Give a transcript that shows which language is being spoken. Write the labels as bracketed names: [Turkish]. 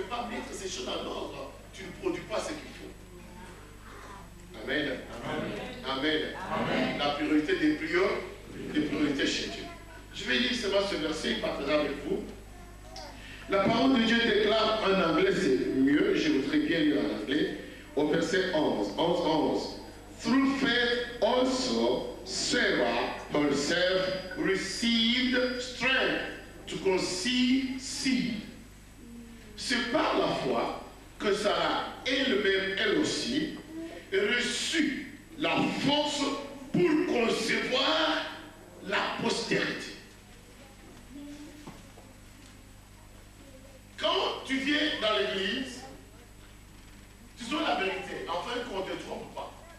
[French] mettre ces choses en ordre, tu ne produis pas ce qu'il faut. Amen. Amen. Amen. La priorité des priorités chez Dieu. Je vais lire seulement ce verset, partager avec vous. La parole de Dieu déclare en anglais, c'est mieux, je voudrais bien lire en anglais, au verset 11. [English] Through faith also Sarah herself received strength to conceive seed. [French] C'est par la foi que Sarah elle-même, elle aussi, reçut la force pour concevoir la postérité. Quand tu viens dans l'église, tu sais la vérité, enfin qu'on ne te trompe pas.